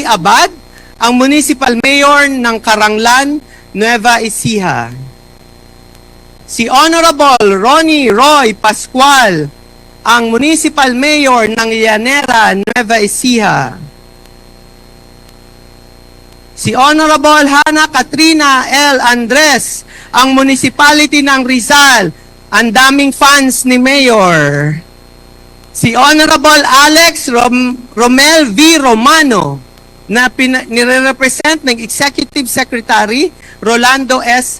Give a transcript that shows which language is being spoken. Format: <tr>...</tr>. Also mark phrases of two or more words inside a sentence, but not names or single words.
<tl>Abad, ang</tl> <en>Municipal Mayor</en> <tl>ng Caranglan, Nueva Ecija. Si Honorable Ronnie Roy Pascual, ang</tl> <en>Municipal Mayor</en> <tl>ng Llanera, Nueva Ecija. si Honorable Hana Katrina L. Andres, ang Municipality ng Rizal. Ang daming fans ni Mayor. Si Honorable Alex Romel V. Romano, na nire-represent ng</tl> <en>Executive Secretary</en> <tl>Rolando S.</tl>